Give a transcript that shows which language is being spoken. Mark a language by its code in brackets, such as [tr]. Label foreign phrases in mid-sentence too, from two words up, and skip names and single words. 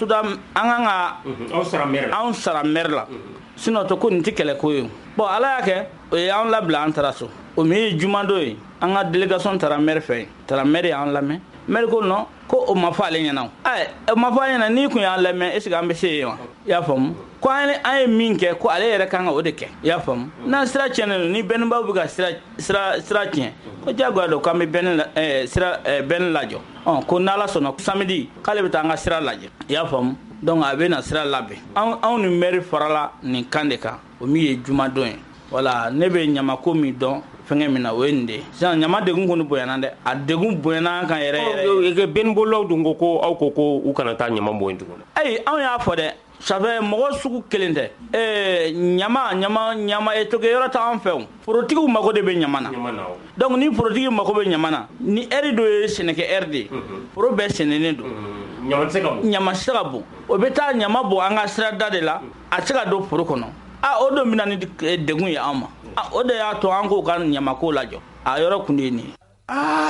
[bm] ka anw sara maire la sinon to ko nin tɛ kɛlɛ ko ye bon ala y'a kɛ o ye an labila an taara so o min ye jumado ye an ka délégation taara maire fɛ taara maire y'an lamɛn maire ko non ko o ma fɔ ale ɲɛna o ma fɔ a ɲɛna ni kun y'an lamɛn [fr] est ce que [bm] an bɛ se yen wa i y'a faamu ko an ye min kɛ ko ale yɛrɛ kan ka o de kɛ i y'a faamu n'an sira tiɲɛnen don ni bɛnnibaw bɛ ka sira tiɲɛ ko diyagoya don k'an bɛ bɛnni lajɔ ko n'ala sɔnna samedi k'ale bɛ taa an ka sira lajɛ i y'a faamu donc a bɛ na sira labɛn anw ni maire farala nin kan de kan o min ye jumadon ye voilà ne bɛ ɲamako min dɔn fɛngɛ min na o ye nin de ye sisan ɲama degun kɔni bonyana dɛ a degun bonyana kan yɛrɛ bɛnnibɔlaw dun ko ko aw ko u kana taa ɲama bɔ yen tuguni ayi anw y'a fɔ dɛ [fr] ça fait [bm] mɔgɔ sugu kelen tɛ ɲama ye toke yɔrɔ t'an fɛ o forotigiw mako de bɛ ɲama na donc ni forotigi mako bɛ ɲama na ni ɛri dɔ ye sɛnɛkɛ ɛri de ye foro bɛɛ sɛnɛnen don ɲama tɛ se ka bon o bɛ taa ɲama bɔ an ka sirada de la a tɛ se ka don foro kɔnɔ o don bɛna ni degun ye an ma o de y'a to an k'o ka ɲamako lajɔ a yɔrɔ kun de ye nin ye